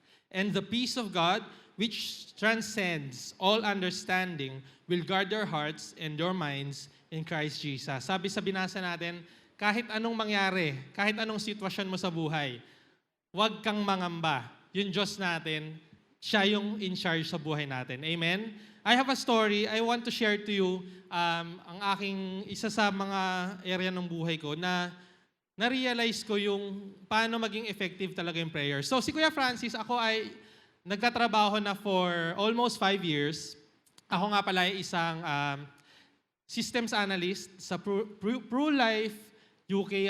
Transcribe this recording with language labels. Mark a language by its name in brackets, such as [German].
[English] And the peace of God, which transcends all understanding, will guard your hearts and your minds in Christ Jesus. [Filipino] Sabi sa binasa natin, kahit anong mangyari, kahit anong sitwasyon mo sa buhay, huwag kang mangamba. Yung Diyos natin, siya yung in charge sa buhay natin. Amen? [English] I have a story I want to share to you. [Filipino] Ang aking isa sa mga area ng buhay ko na na-realize ko yung paano maging effective talaga yung prayer. So si Kuya Francis, ako ay nagtatrabaho na [English] for almost 5 years. [Filipino] Ako nga pala ay isang systems analyst sa PruLife UK.